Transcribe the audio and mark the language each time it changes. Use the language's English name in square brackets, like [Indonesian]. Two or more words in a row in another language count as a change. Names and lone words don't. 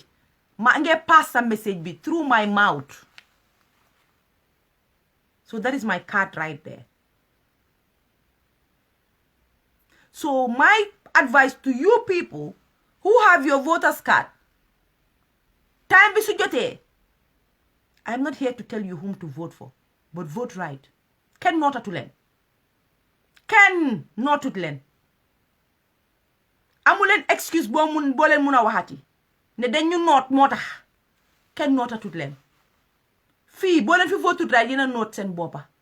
[Wolof] Ma nge [English] pass some message be through my mouth. So that is my card right there. So my advice to you people who have your voters card, time [Wolof] bi su jotee, [English] I'm not here to tell you whom to vote for, but vote right. [Wolof] Ken nootatu leen. Ken nootut leen. Amu leen excuse boo leen mun a waxati ne dañ ñu noot moo tax kenn nootatut leen. Fii boo leen fi votut right yéen a noot seen boppa.